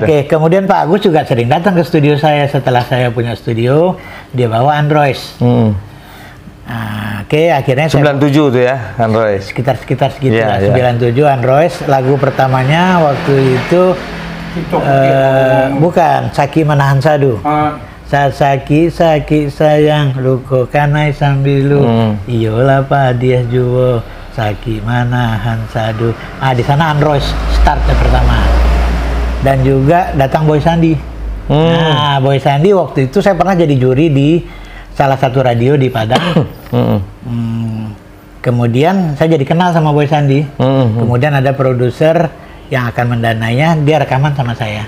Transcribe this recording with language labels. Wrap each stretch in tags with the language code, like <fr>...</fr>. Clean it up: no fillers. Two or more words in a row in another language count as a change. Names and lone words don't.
<id>Oke, kemudian Pak Agus juga sering datang ke studio saya setelah saya punya studio, dia bawa Android. Oke, akhirnya 97 tuh ya, Android. sekitar segitu Iya, lah, 97 Android. Lagu pertamanya waktu itu bukan Saki Menahan Sadu.</id> <min>Saki sayang luko kanai sambilu iyola padiah juwo Saki Manahan Sadu.</min> <id>Di sana Android startnya pertama. Dan juga datang Boy Sandi. Nah, Boy Sandi waktu itu saya pernah jadi juri di salah satu radio di Padang. Kemudian saya jadi kenal sama Boy Sandi. Kemudian ada produser yang akan mendanainya, dia rekaman sama saya.</id>